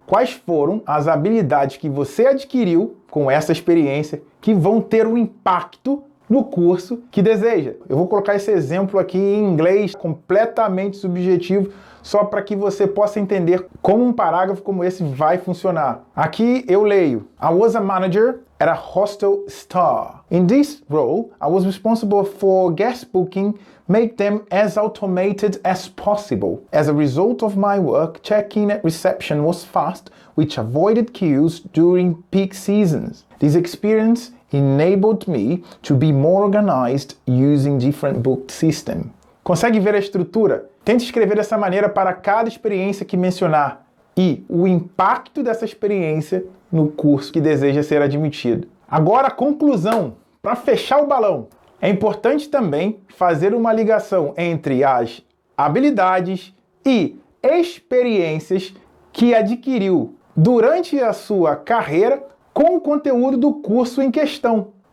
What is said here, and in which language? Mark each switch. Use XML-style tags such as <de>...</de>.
<pt>Quais foram as habilidades que você adquiriu com essa experiência que vão ter um impacto no curso que deseja? Eu vou colocar esse exemplo aqui em inglês completamente subjetivo, só para que você possa entender como um parágrafo como esse vai funcionar. Aqui eu leio:</pt> <en>I was a manager at a hostel star. In this role, I was responsible for guest booking, make them as automated as possible. As a result of my work, check-in at reception was fast, which avoided queues during peak seasons. This experience enabled me to be more organized using different booked system.</en> <pt>Consegue ver a estrutura? Tente escrever dessa maneira para cada experiência que mencionar e o impacto dessa experiência no curso que deseja ser admitido. Agora, a conclusão, para fechar o balão. É importante também fazer uma ligação entre as habilidades e experiências que adquiriu durante a sua carreira com o conteúdo do curso em questão.</pt>